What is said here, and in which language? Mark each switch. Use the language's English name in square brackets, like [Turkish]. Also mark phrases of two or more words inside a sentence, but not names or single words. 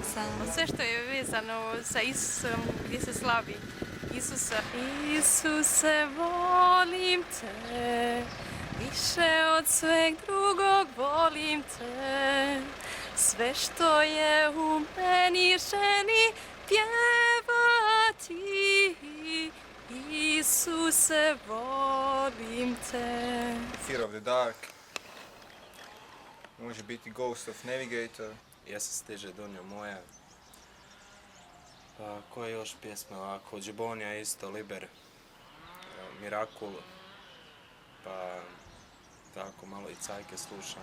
[Croatian] Sve što je vezano sa Isusom, gdje se slavi Isuse, volim te, više od sveg drugog volim te. Sve što je u meni želi pjevati, Isuse, volim te. Fear of the Dark, može biti Ghost of Navigator. Ja sam stiže donio moja. Pa koje još pjesme ovako, Džibonija isto, Liber, Mirakul, pa tako malo i cajke slušam.